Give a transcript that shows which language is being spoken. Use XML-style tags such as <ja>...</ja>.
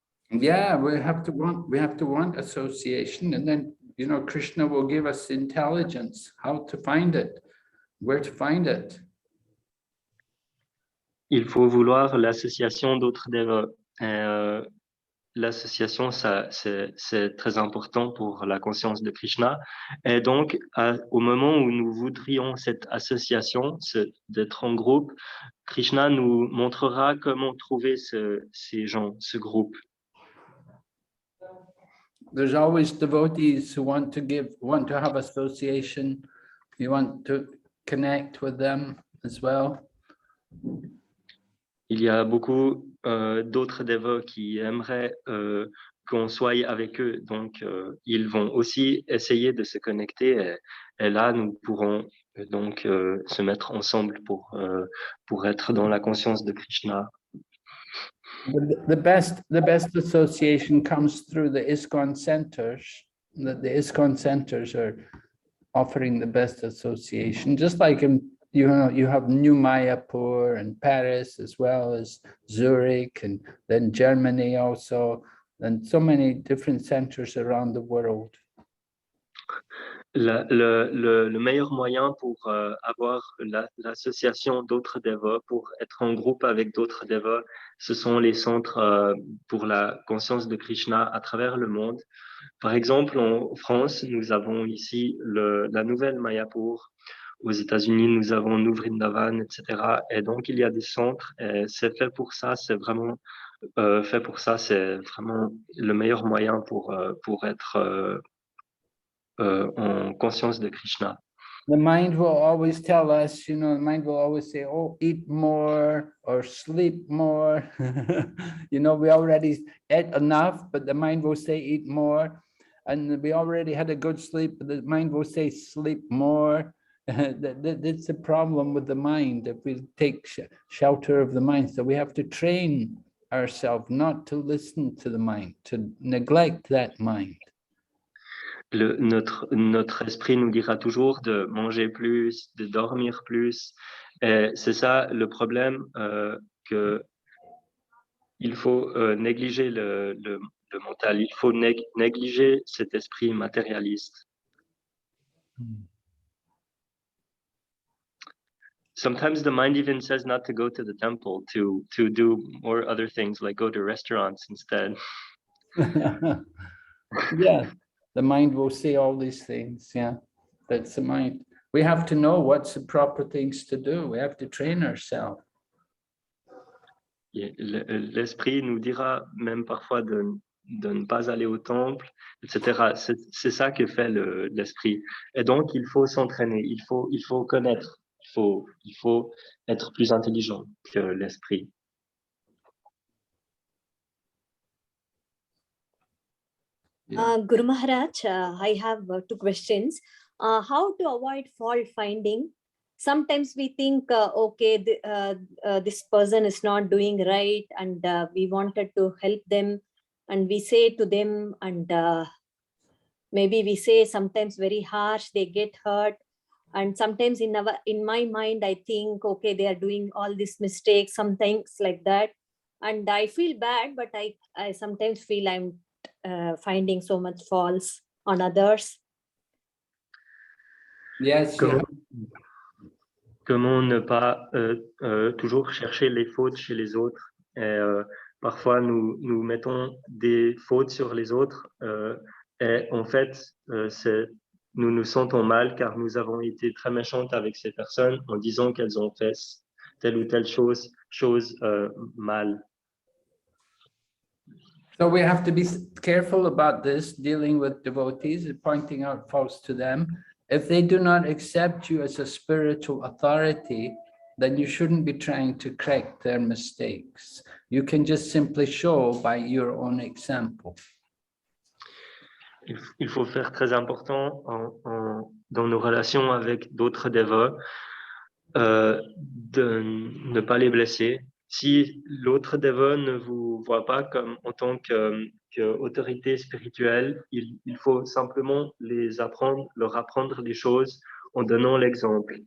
<en>Yeah, we have to want association, and then, you know, Krishna will give us intelligence, how to find it, where to find it.</en> <fr>Il faut vouloir l'association d'autres dévots. L'association, c'est très important pour la conscience de Krishna. Et donc, au moment où nous voudrions cette association, d'être en groupe, Krishna nous montrera comment trouver ces gens, ce groupe.</fr> <en>There's always devotees who want to have association. You want to connect with them as well.</en> <fr>Il y a beaucoup d'autres dévots qui aimeraient qu'on soit avec eux. Donc, ils vont aussi essayer de se connecter et là, nous pourrons donc se mettre ensemble pour être dans la conscience de Krishna.</fr> <en>The best association comes through the ISKCON centers. The ISKCON centers are offering the best association, just like in, you have New Mayapur and Paris, as well as Zurich, and then Germany also, and so many different centers around the world.</en> <fr>Le meilleur moyen pour avoir l'association d'autres dévots, pour être en groupe avec d'autres dévots, ce sont les centres pour la conscience de Krishna à travers le monde. Par exemple, en France, nous avons ici la nouvelle Mayapur. Aux États-Unis, nous avons New Vrindavan, etc. Et donc, il y a des centres. Et c'est fait pour ça. C'est vraiment fait pour ça. C'est vraiment le meilleur moyen pour être en conscience de Krishna.</fr> <en>The mind will always tell us, the mind will always say, oh, eat more or sleep more. We already ate enough, but the mind will say eat more. And we already had a good sleep, but the mind will say sleep more. That's the problem with the mind, if we take shelter of the mind. So we have to train ourselves not to listen to the mind, to neglect that mind.</en> <fr>Notre esprit nous dira toujours de manger plus, de dormir plus. Et c'est ça le problème, que il faut négliger le mental. Il faut négliger cet esprit matérialiste.</fr> <en>Sometimes the mind even says not to go to the temple, to do more other things, like go to restaurants instead. Yeah, the mind will say all these things. Yeah, that's the mind. We have to know what's the proper things to do. We have to train ourselves.</en> <fr>L'esprit nous dira même parfois de ne pas aller au temple, etc. C'est ça que fait l'esprit. Et donc, il faut s'entraîner, il faut connaître, il faut être plus intelligent que l'esprit.</fr> <en>Guru Maharaj, I have 2 questions. How to avoid fault finding? Sometimes we think, okay, this person is not doing right, and we wanted to help them, and we say to them, and maybe we say sometimes very harsh, they get hurt. And sometimes in my mind, I think, okay, they are doing all these mistakes, sometimes like that. And I feel bad, but I sometimes feel I'm finding so much faults on others. Yes.</en> <fr>Comment ne pas toujours chercher les fautes chez les autres. Et parfois, nous mettons des fautes sur les autres. Et en fait, nous nous sentons mal car nous avons été très méchantes avec ces personnes en disant qu'elles ont fait telle ou telle chose mal.</fr> <en>So we have to be careful about this, dealing with devotees and pointing out faults to them. If they do not accept you as a spiritual authority, then you shouldn't be trying to correct their mistakes. You can just simply show by your own example.</en> <fr>Il faut faire très important dans nos relations avec d'autres dévots, de ne pas les blesser. Si l'autre dévot ne vous voit pas comme en tant qu'autorité spirituelle, il faut simplement leur apprendre les choses en donnant l'exemple.</fr>